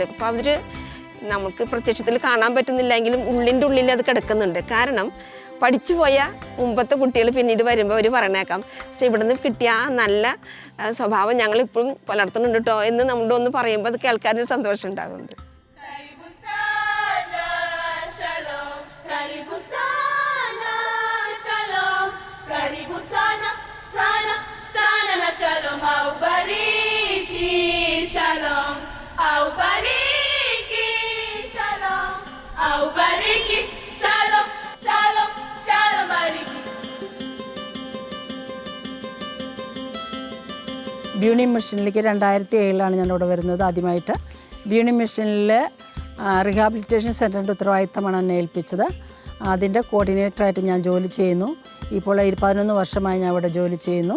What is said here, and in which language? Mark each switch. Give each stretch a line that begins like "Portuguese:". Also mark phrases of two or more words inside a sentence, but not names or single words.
Malayalam: അപ്പോൾ അവർ നമുക്ക് പ്രത്യക്ഷത്തിൽ കാണാൻ പറ്റുന്നില്ലെങ്കിലും ഉള്ളിൻ്റെ ഉള്ളിൽ അത് കിടക്കുന്നുണ്ട്. കാരണം പഠിച്ചു പോയ മുമ്പത്തെ കുട്ടികൾ പിന്നീട് വരുമ്പോൾ അവർ പറയണേക്കാം, ഇവിടെ നിന്ന് കിട്ടിയ ആ നല്ല സ്വഭാവം ഞങ്ങളിപ്പോഴും പുലർത്തുന്നുണ്ട് കേട്ടോ എന്ന് നമ്മളോട് ഒന്ന് പറയുമ്പോൾ അത് കേൾക്കാനൊരു സന്തോഷം ഉണ്ടാകുന്നുണ്ട്.
Swahili: Shalom, aubariki, shalom, aubariki, shalom, aubariki, shalom, shalom, shalom, bariki.
Malayalam: ബ്യൂണി മിഷനിലേക്ക് 2007 ഞാൻ ഇവിടെ വരുന്നത് ആദ്യമായിട്ട്. ബ്യൂണി മിഷനിൽ
English: rehabilitation center
Malayalam: ഉത്തരവാദിത്തമാണ് എന്നെ ഏൽപ്പിച്ചത്. അതിൻ്റെ കോർഡിനേറ്ററായിട്ട് ഞാൻ ജോലി ചെയ്യുന്നു. ഇപ്പോൾ 11 വർഷമായി ഞാൻ ഇവിടെ ജോലി ചെയ്യുന്നു.